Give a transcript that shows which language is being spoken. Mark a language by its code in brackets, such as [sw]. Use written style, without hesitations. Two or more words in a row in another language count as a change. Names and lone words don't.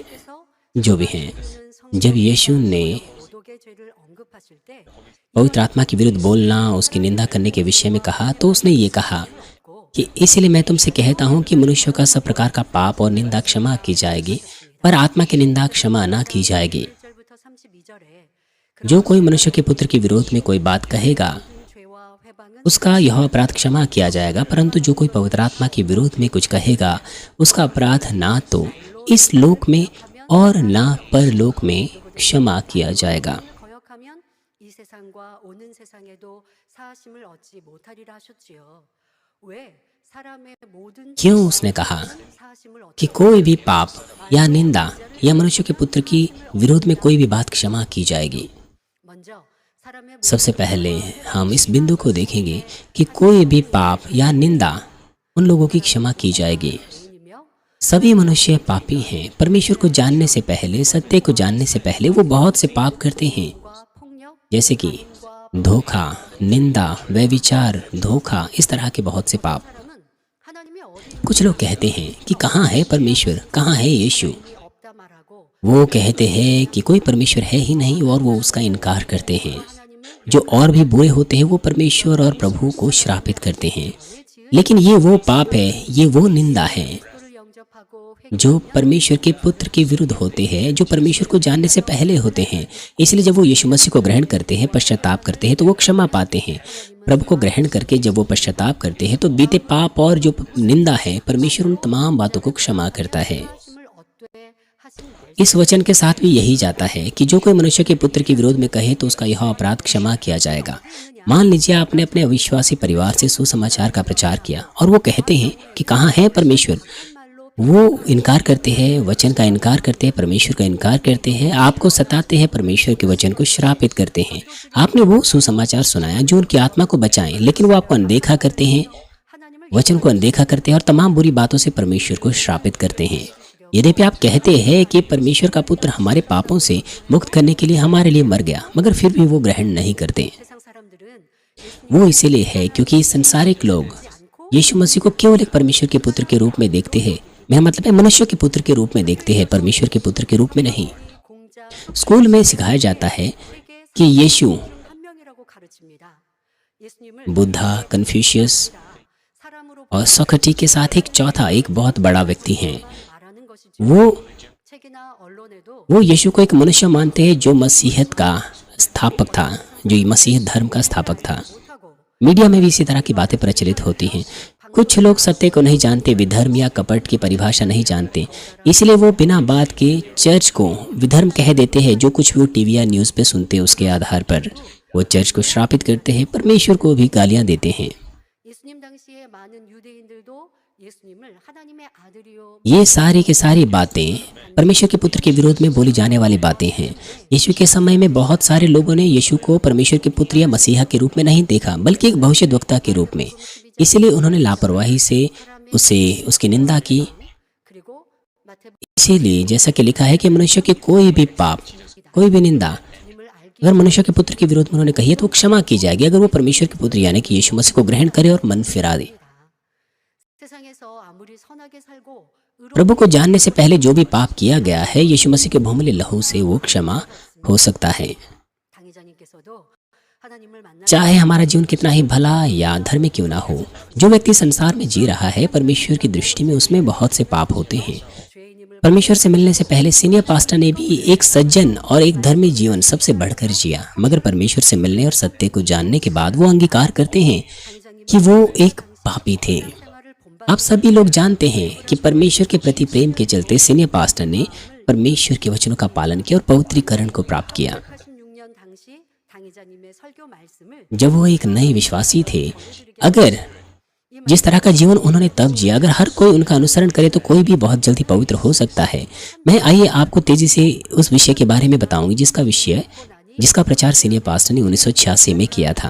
[hi] जो भी हैं, जब यीशु ने पवित्र आत्मा के विरुद्ध बोलना, उसकी निंदा करने के विषय में कहा, तो उसने ये कहा कि इसलिए मैं तुमसे कहता हूँ कि मनुष्यों का सब प्रकार का पाप और निंदा क्षमा की जाएगी, पर आत्मा की निंदा क्षमा ना की जाएगी। [ko] 1절부터 32절에 [hi] जो कोई मनुष्य के पुत्र के विरोध में कोई बात कहेगा, [ko] 죄와 회방은 [hi] उसका यह अपराध क्षमा किया जाएगा, परंतु जो कोई पवित्र आत्मा के विरोध में कुछ कहेगा, उसका अपराध ना तो इस लोक में और ना परलोक में क्षमा किया जाएगा। [ko] 거역하면 이 세상과 오는 세상에도 사하심을 얻지 못하리라 하셨지요. 왜 사람의 모든 [hi] क्यों उसने कहा [ko] 사하심을 얻지 [hi] कि कोई भी पाप या निंदा या मनुष्य के पुत्र की विरोध में कोई भी बात क्षमा की जाएगी। [ko] 먼저 사람의 [hi] सबसे पहले हम इस बिंदु को देखेंगे कि कोई भी पाप या निंदा उन लोगों की क्षमा की जाएगी। [ko] 모든이며 [hi] सभी मनुष्य पापी हैं। परमेश्वर को जानने से पहले, सत्य को जानने से पहले वो बहुत से पाप करते हैं, [ko] 과 폭력, [hi] जैसे कि धोखा, निंदा, व्यभिचार, धोखा, इस तरह के बहुत से पाप। [ko] 사람은 하나님이 어디 [hi] कुछ लोग कहते हैं कि कहाँ है परमेश्वर, कहाँ है यीशु। [ko] 없다 말하고 [hi] वो कहते हैं कि कोई परमेश्वर है ही नहीं और वो उसका इनकार करते हैं। [ko] 하나님을 [hi] जो और भी बुरे होते हैं वो परमेश्वर और प्रभु को श्रापित करते हैं। लेकिन ये वो पाप है, ये वो निंदा है [ko] 그를 영접하고 [hi] जो परमेश्वर के पुत्र के विरुद्ध होते हैं, जो परमेश्वर को जानने से पहले होते हैं। इसलिए जब वो यीशु मसीह को ग्रहण करते हैं, पश्चाताप करते हैं, तो वो क्षमा पाते हैं। प्रभु को ग्रहण करके जब वो पश्चाताप करते हैं तो बीते पाप और जो निंदा है, परमेश्वर उन तमाम बातों को क्षमा करता है। [ko] 하심을 얻되 하신 말 [hi] इस वचन के साथ भी यही जाता है कि जो कोई मनुष्य के पुत्र के विरोध में कहे तो उसका यह अपराध क्षमा किया जाएगा। मान लीजिए आपने अपने अविश्वासी परिवार से सुसमाचार का प्रचार किया और वो कहते हैं कि कहाँ है परमेश्वर। [ko] 말로 [hi] वो इनकार करते हैं, वचन का इनकार करते हैं, परमेश्वर का इनकार करते हैं, आपको सताते हैं, परमेश्वर के वचन को श्रापित करते हैं। आपने वो सुसमाचार सुनाया जो उनकी आत्मा को बचाएं, लेकिन वो आपको अनदेखा करते हैं, [ko] 하나님을 [hi] वचन को अनदेखा करते हैं और तमाम बुरी बातों से परमेश्वर को श्रापित करते हैं। यद्यपि आप कहते हैं कि परमेश्वर का पुत्र हमारे पापों से मुक्त करने के लिए हमारे लिए मर गया, मगर फिर भी वो ग्रहण नहीं करते। [ko] 세상 사람들은 [hi] वो इसीलिए है क्योंकि संसारिक लोग यीशु मसीह को केवल एक परमेश्वर के पुत्र के रूप में देखते हैं। मेरा मतलब है मनुष्य के पुत्र के रूप में देखते हैं, परमेश्वर के पुत्र के रूप में नहीं। [ko] 공자 [hi] स्कूल में सिखाया जाता है कि यीशु, [ko] 한 명이라고 가르칩니다. 예수님을 [hi] बुद्धा, कन्फ्यूशियस [ko] 사람으로 [hi] और सोक्रेटिस के साथ एक चौथा, एक बहुत बड़ा व्यक्ति हैं। [ko] 말하는 것이죠. [hi] वो [ko] 책이나 언론에도 [hi] वो यीशु को एक मनुष्य मानते हैं जो मसीहत का स्थापक था, जो मसीह धर्म का स्थापक था। [ko] 못하고 [hi] मीडिया में भी इसी तरह की बातें प्रचलित होती हैं। कुछ लोग सत्य को नहीं जानते, विधर्म या कपट की परिभाषा नहीं जानते, इसलिए वो बिना बात के चर्च को विधर्म कह देते हैं। जो कुछ भी वो टीवी या न्यूज़ पे सुनते हैं उसके आधार पर वो चर्च को श्रापित करते हैं, परमेश्वर को भी गालियां देते हैं। [ko] 예수님 당시에 많은 유대인들도 예수님을 하나님의 아들이요 [hi] ये सारी की सारी बातें परमेश्वर के पुत्र के विरोध में बोली जाने वाली बातें हैं। यीशु के समय में बहुत सारे लोगों ने यीशु को परमेश्वर के पुत्र या मसीहा के रूप में नहीं देखा, बल्कि एक भविष्यद्वक्ता के रूप में। इसलिए उन्होंने लापरवाही से उसकी निंदा की। [ko] 그리고 마태복음 [hi] इसीलिए जैसा कि लिखा है कि मनुष्य के कोई भी पाप, कोई भी निंदा [ko] 주님을 알기 [hi] अगर मनुष्य के पुत्र के विरोध में उन्होंने कही है तो वो क्षमा की जाएगी, अगर वो परमेश्वर के पुत्र यानी कि यीशु मसीह को ग्रहण करे और मन फिरा दे। [ko] 세상에서 아무리 선하게 살고 의로 [hi] प्रभु को जानने से पहले जो भी पाप किया गया है, यीशु मसीह के बहुमूल्य लहू से वो क्षमा हो सकता है। [ko] 당회자님께서도 하나님을 만나 [hi] चाहे हमारा जीवन कितना ही भला या धर्मी क्यों ना हो, जो व्यक्ति संसार में जी रहा है, परमेश्वर की दृष्टि में उसमें बहुत से पाप होते हैं। [ko] 죄인임을 [hi] परमेश्वर से मिलने से पहले [en] senior pastor [hi] ने भी एक सज्जन और एक धर्मी जीवन सबसे बढ़कर जिया, मगर परमेश्वर से मिलने और सत्य को जानने के बाद वो अंगीकार करते हैं कि वो एक पापी थे। [ko] 생활을 본받 [hi] आप सभी लोग जानते हैं कि परमेश्वर के प्रति प्रेम के चलते [en] senior pastor [hi] ने परमेश्वर के वचनों का पालन किया और पवित्रीकरण को प्राप्त किया। [ko] 86년 당시 당회자님의 설교 말씀을 [hi] जब वो एक नए विश्वासी थे, अगर जिस तरह का जीवन उन्होंने तब जिया, अगर हर कोई उनका अनुसरण करे तो कोई भी बहुत जल्दी पवित्र हो सकता है। मैं आइए आपको तेजी से उस विषय के बारे में बताऊंगी जिसका प्रचार [en] senior pastor [hi] ने 1986 में किया था।